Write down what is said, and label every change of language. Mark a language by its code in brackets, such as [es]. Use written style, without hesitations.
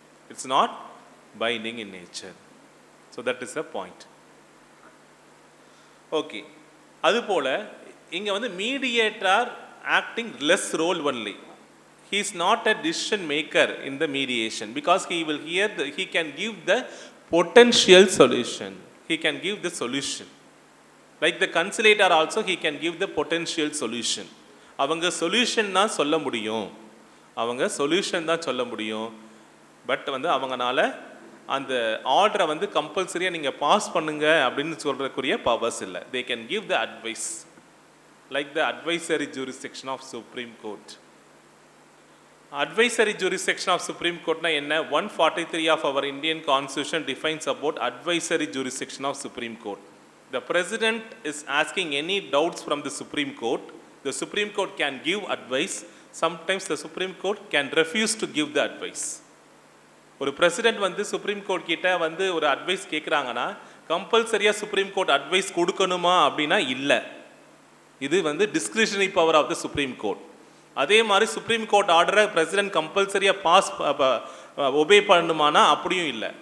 [en] It's not binding in nature. So that is the point. Okay, [ta] அதுபோல் இங்கே வந்து [en] Mediator acting less role only. He is not a decision maker in the mediation because he will hear he can give the potential solution. He can give the solution. Like the conciliator also he can give the potential solution. [ta] அவங்க solution தான் சொல்ல முடியும், அவங்க solution தான் சொல்ல முடியும். But வந்து அவங்கனால அந்த ஆர்டரை வந்து கம்பல்சரியாக நீங்கள் பாஸ் பண்ணுங்க அப்படின்னு சொல்கிறக்குரிய பவர்ஸ் இல்லை. [en] They can give the advice. Like the advisory jurisdiction of Supreme Court. Advisory jurisdiction of Supreme Court [ta] na enna? [en] 143 of our Indian Constitution defines about advisory jurisdiction of Supreme Court. The President is asking any doubts from the Supreme Court. The Supreme Court can give advice. Sometimes the Supreme Court can refuse to give the advice. [ta] ஒரு president வந்து supreme court கிட்ட வந்து ஒரு advice கேட்குறாங்கன்னா கம்பல்சரியாக supreme court advice கொடுக்கணுமா அப்படின்னா இல்லை. இது வந்து [en] Discretionary power of the Supreme Court. [ta] அதே மாதிரி சுப்ரீம் கோர்ட் ஆர்டரை பிரசிடென்ட் கம்பல்சரியாக பாஸ் ஒபே பண்ணணுமானா அப்படியும் இல்லை.